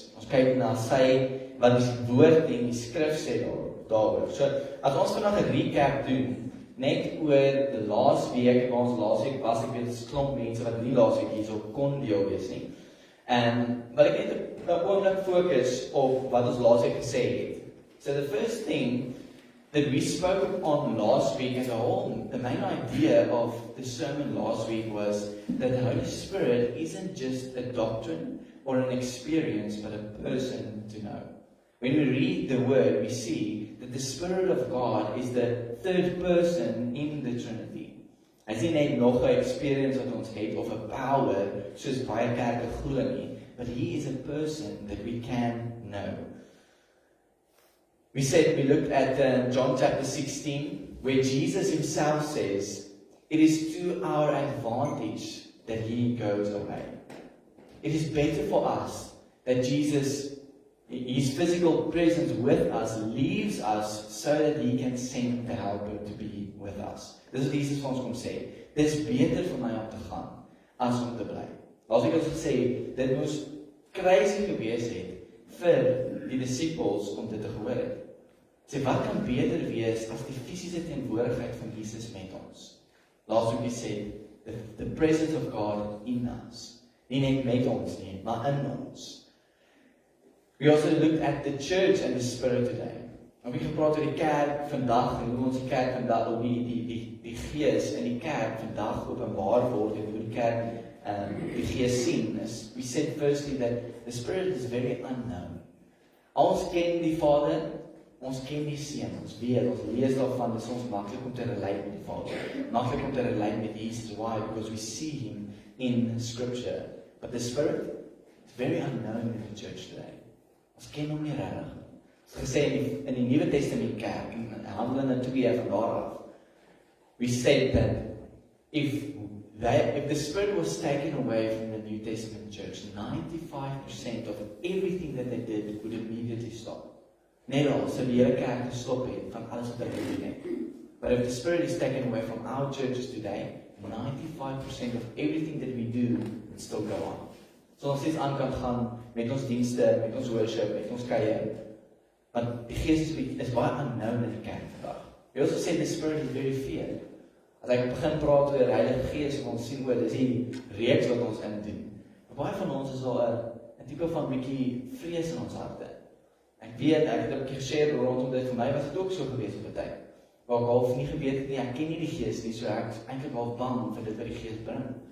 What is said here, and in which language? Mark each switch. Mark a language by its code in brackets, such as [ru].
[af] Ons kyk na wat die woord en die skrif sê daaroor. So, as ons vandag 'n recap doen, net oor die laasweek, waar ons laasweek was, ek weet, dit is klomp mense wat nie laasweek hierso kon deel wees nie. En wat ek net 'n oomblik fokus op wat ons laasweek gesê het. [en] So the first thing that we spoke on last week as a whole, the main idea of the sermon last week was that the Holy Spirit isn't just a doctrine or an experience, but a person to know. When we read the word, we see that the Spirit of God is the third person in the Trinity. [af] Hy is nie net nog 'n experience wat ons het of 'n power soos baie kerke glo nie, [en] but he is a person that we can know. We looked at John chapter 16, where Jesus himself says, it is to our advantage that he goes away. It is better for us that Jesus, his physical presence with us, leaves us so that he can send the helper to be with us. [af] Dis wat Jesus vir ons kom sê. Dit is beter vir my om te gaan, as om te bly. As ek ons sê, dit moes crazy gewees het vir die disippels om dit te gehoor het. Sê, wat kan beter wees as die fisiese teenwoordigheid van Jesus met ons? [en] Laasweek we said, the presence of God in us. [af] Nie net met ons nie, maar in ons. [en] We also looked at the church and the Spirit today. [af] Ons het gepraat oor die kerk vandag, en hoe ons die kerk vandag, hoe die gees in die kerk vandag openbaar word, en hoe die kerk die gees sien. [en] We said firstly that the Spirit is very unknown. [af] Ons ken die Vader, ons ken die Seun, ons weet, ons lees daarvan, dis ons maklik om te relate met die Vader, maklik om te relate met Jesus. Why? [en] Because we see him in Scripture. But the Spirit is very unknown in the church today. [af] Ons ken hom nie regtig. Ons gesê in die Nuwe Testament kerk, in Handelinge 2 van daar af, [en] we said that if the Spirit was taken away from the New Testament church, 95% of everything that they did would immediately stop. [af] Net al, so die hele kerk gestop het van alles wat hulle doen het. [en] But if the Spirit is taken away from our churches today, 95% of everything that we do would still go on. [af] So ons steeds aan kan gaan met ons dienste, met ons worship, met ons kuier. Want die Gees is baie unknown in die kerk vandag. [en] We also say the Spirit is very feared. [af] As ek begin praat oor die Heilige Gees, ons sien oor, dis die reeks wat ons indoen. Baie van ons is al 'n tipe van bietjie vrees in ons harte. Ek weet, ek het 'n bietjie geshare rondom dit, vir my was dit ook so gewees op 'n tyd. Waar ek half nie geweet het nie, ek ken nie die Gees nie, so ek is eintlik half bang vir dit wat die Gees bring.